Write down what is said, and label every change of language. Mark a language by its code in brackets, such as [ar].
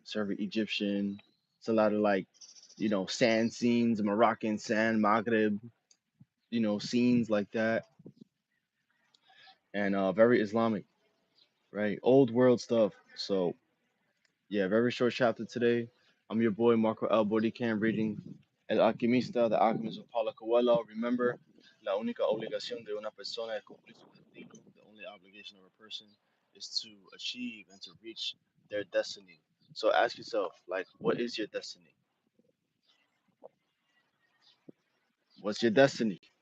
[en] It's very Egyptian. It's a lot of like sand scenes, Moroccan sand, Maghreb, scenes like that, and very Islamic, right? Old world stuff. So yeah, very short chapter today. I'm your boy Marcoelboriken reading El Alquimista, The Alchemist of Paulo Coelho. [es] Remember, la única obligación de una persona es cumplir su destino. [en] The only obligation of a person is to achieve and to reach their destiny. So ask yourself, like, what is your destiny? What's your destiny?